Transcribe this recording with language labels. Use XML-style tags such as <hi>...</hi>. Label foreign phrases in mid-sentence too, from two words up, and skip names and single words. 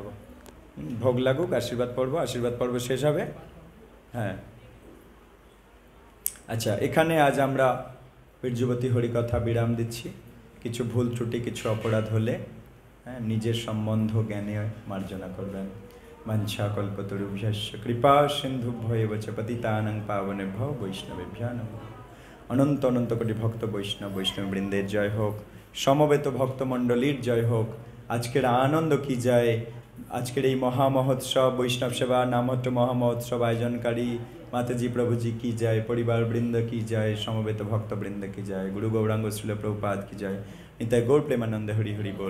<bn>ভোগ লাগুক, আশীর্বাদ পর্ব শেষ হবে। হ্যাঁ, আচ্ছা, এখানে আজ আমরা বীর্যবতী হরিকথা বিরাম দিচ্ছি। কিছু ভুল ত্রুটি, কিছু অপরাধ হলে নিজের সম্বন্ধ জ্ঞানে মার্জনা করবেন।</bn> <sa>মঞ্ছা কল্পতরুভ্যশ্চ কৃপা সিন্ধুভ্যেব চ পতিতানাং পাবনেভ্যো বৈষ্ণবেভ্যো নমঃ।</sa> <bn>অনন্ত অনন্ত কোটি ভক্ত বৈষ্ণববৃন্দের জয় হোক, সমবেত ভক্তমণ্ডলীর জয় হোক। আজকের আনন্দ কি যায়, আজকের এই মহামহোৎসব, বৈষ্ণব সেবা নামহট্ট মহামহোৎসব আয়োজনকারী মাতাজি প্রভুজি কি যায়, পরিবার বৃন্দ কি যায়, সমবেত ভক্তবৃন্দ কি যায়, গুরু গৌরাঙ্গ শ্রীল প্রভুপাদ কি যায়, নিতাই গৌর প্রেমানন্দে হরি হরি বল।</bn>